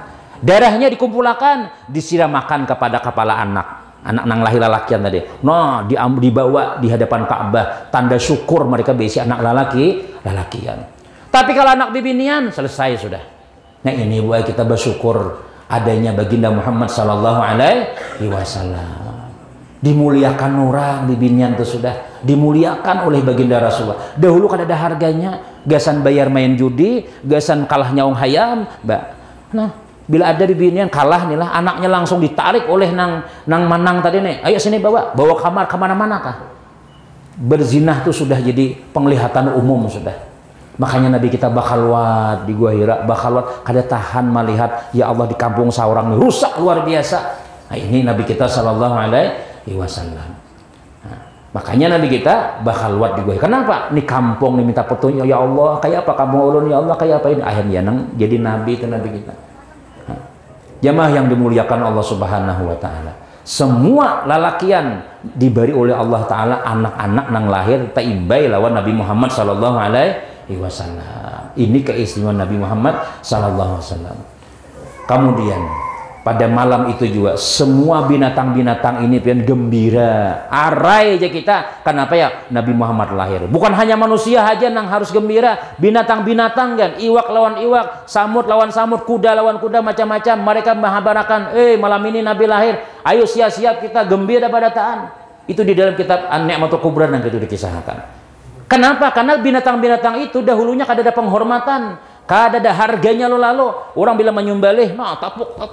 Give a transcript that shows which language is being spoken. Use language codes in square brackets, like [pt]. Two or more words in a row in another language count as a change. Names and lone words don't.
[bjn] Darahnya dikumpulkan, disiramakan kepada kepala anak nang lahir lalakian tadi. Nah, dibawa di hadapan Ka'bah, tanda syukur mereka besi anak lalakian. Tapi kalau anak bibinian, selesai sudah. [id] Nah ini buat kita bersyukur adanya baginda Muhammad [ar] sallallahu alaihi wasallam. [bjn] Dimuliakan orang bibinian itu sudah dimuliakan oleh baginda Rasulullah. Dahulu kan ada harganya, gasan bayar main judi, gasan kalah nyaung hayam, mbak. Nah, bila ada bibinian kalah nih lah, anaknya langsung ditarik oleh nang manang tadi nih. [id] Ayo sini bawa kamar kemana-mana kah? Berzinah tuh sudah jadi penglihatan umum sudah. [bjn] Makanya Nabi kita bakhalwat di Gua Hira, bakhalwat kada tahan melihat ya Allah di kampung seorang nih rusak luar biasa. [id] Nah, ini Nabi kita [ar] sallallahu alaihi wasallam. [id] Nah, makanya Nabi kita bakhalwat di Gua Hira. Kenapa? [bjn] Ini kampung nih minta petunjuk ya Allah, kayak apa kamu ulun ya Allah, kayak apa ini? Akhirnya nang jadi nabi itu Nabi kita. Nah, jamaah yang dimuliakan Allah [ar] Subhanahu wa taala. [bjn] Semua lalakian diberi oleh Allah taala anak-anak nang lahir taimbai lawan Nabi Muhammad [ar] sallallahu alaihi wasallam. [id] Ini keistimewaan Nabi Muhammad [ar] sallallahu alaihi wasallam. [id] Kemudian pada malam itu juga semua binatang-binatang ini pian gembira. [bjn] Arai aja kita. Kenapa ya? Nabi Muhammad lahir. [id] Bukan hanya manusia aja yang harus gembira. Binatang-binatang kan. [bjn] Iwak lawan iwak, samud lawan samud, kuda lawan kuda, macam-macam. Mereka menghabarkan, malam ini Nabi lahir. Ayo siap-siap kita gembira pada taan. [id] Itu di dalam kitab An-Ni'matul Kubra yang itu dikisahkan. Kenapa? [bjn] Karena binatang-binatang itu dahulunya kada ada penghormatan. Kada ada harganya lalu orang bila menyembelih, nah tapuk.